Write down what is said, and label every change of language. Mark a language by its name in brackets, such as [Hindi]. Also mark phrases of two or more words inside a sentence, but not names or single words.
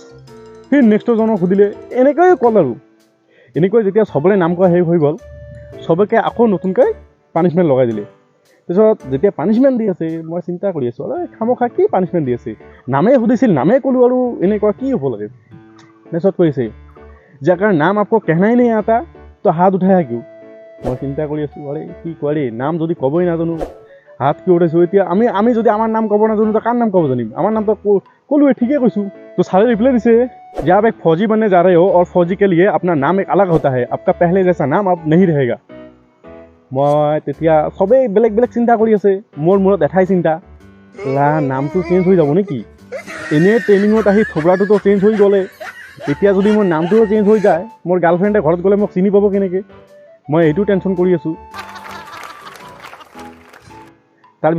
[Assamese] ফিৰ নেক্সটজনক সুধিলে, এনেকৈ ক'ল আৰু এনেকৈ যেতিয়া চবৰে নাম কোৱা শেষ হৈ গ'ল, চবকে আকৌ নতুনকৈ পানিছমেণ্ট লগাই দিলে। তাৰপিছত যেতিয়া পানিছমেণ্ট দি আছে, মই চিন্তা কৰি আছোঁ আৰু খামোখা কি পানিছমেণ্ট দি আছে, নামেই সুধিছিল নামেই ক'লোঁ আৰু এনেকুৱা কি হ'ব লাগে। তাৰপিছত কৈছে যে আগাৰ নাম [Hindi] आपको कहना ही नहीं आता तो हाथ उठाया क्यों। [Assamese] মই চিন্তা কৰি আছোঁ আৰে কি কয়, নাম যদি ক'বই নাজানো হাত কি উঠাইছোঁ। এতিয়া আমি যদি আমাৰ নাম ক'ব নাজানো তো কাৰ নাম ক'ব জানিম, আমাৰ নামটো ক'লোৱে, ঠিকেই কৈছোঁ। তো ছাৰে ৰিপ্লাই দিছে যে [Hindi] आप एक फौजी बनने जा रहे हो और फौजी के लिए अपना नाम एक अलग होता है, आपका पहले जैसा नाम अब नहीं रहेगा। [Assamese] মই তেতিয়া চবেই বেলেগ বেলেগ চিন্তা কৰি আছে, মোৰ মূৰত এঠাই চিন্তা, নামটো চেঞ্জ হৈ যাব নেকি। এনেই ট্ৰেইনিঙত আহি থবৰাটোতো চেঞ্জ হৈ গ'লে, এতিয়া যদি মোৰ নামটোও চেঞ্জ হৈ যায়, মোৰ গাৰ্লফ্ৰেণ্ডে ঘৰত গ'লে মোক চিনি পাব কেনেকৈ, মই এইটো টেনশ্যন কৰি আছোঁ।